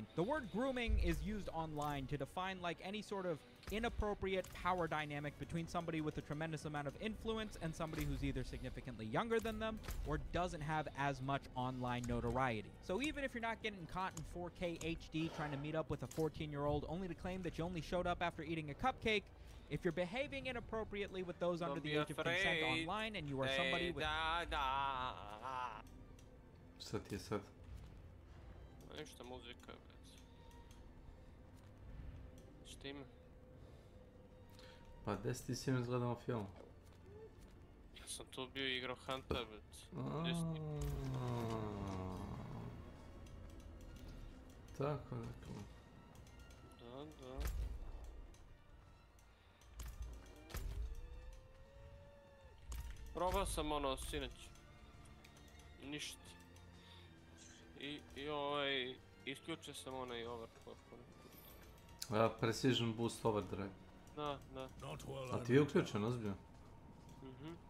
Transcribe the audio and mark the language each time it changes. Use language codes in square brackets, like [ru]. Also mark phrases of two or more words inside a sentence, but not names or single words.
[en] The word grooming is used online to define like any sort of inappropriate power dynamic between somebody with a tremendous amount of influence and somebody who's either significantly younger than them or doesn't have as much online notoriety. So even if you're not getting caught in 4K HD trying to meet up with a 14-year-old only to claim that you only showed up after eating a cupcake, if you're behaving inappropriately with those under the age of consent online and you are somebody with... [bs] Šta ti je sad? Ništa, muzika, već. Šta ima? Pa gdje si ti sinoć gledamo film? Ja sam tu bio i igrao Hunter, već. Tako, dakle. Da. Probao sam ono sinoć. Ništa. I isključio sam onaj overclock. Precision boost overdrive. Da. A ti je uključen, ozbiljno? Mhm.